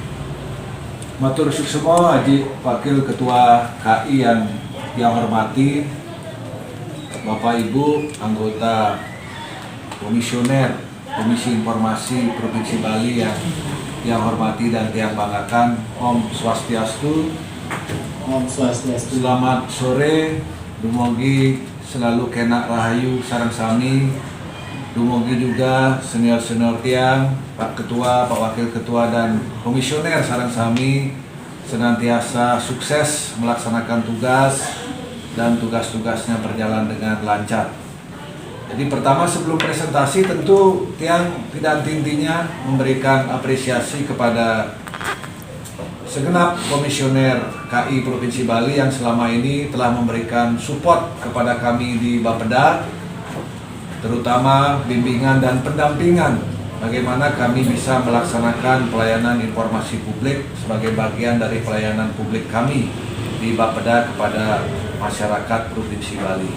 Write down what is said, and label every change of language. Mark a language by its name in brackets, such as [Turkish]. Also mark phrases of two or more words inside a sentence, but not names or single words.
[Balinese] Matur suksema [Indonesian] Aji Wakil Ketua KI yang hormati, Bapak Ibu anggota Komisioner Komisi Informasi Provinsi Bali yang hormati dan yang banggakan. [Balinese] Om Swastiastu. Om Swastiastu. [Indonesian] Selamat sore, dumugi selalu kena rahayu [Balinese] sareng sami. [Indonesian] Dumugi juga senior-senior tiang, Pak Ketua, Pak Wakil Ketua dan Komisioner [Balinese] sareng sami [Indonesian] senantiasa sukses melaksanakan tugas dan tugas-tugasnya berjalan dengan lancar. Jadi pertama sebelum presentasi tentu tiang tidak henti-hentinya memberikan apresiasi kepada segenap komisioner KI Provinsi Bali yang selama ini telah memberikan support kepada kami di Bapeda, terutama bimbingan dan pendampingan bagaimana kami bisa melaksanakan pelayanan informasi publik sebagai bagian dari pelayanan publik kami di Bapeda kepada masyarakat Provinsi Bali.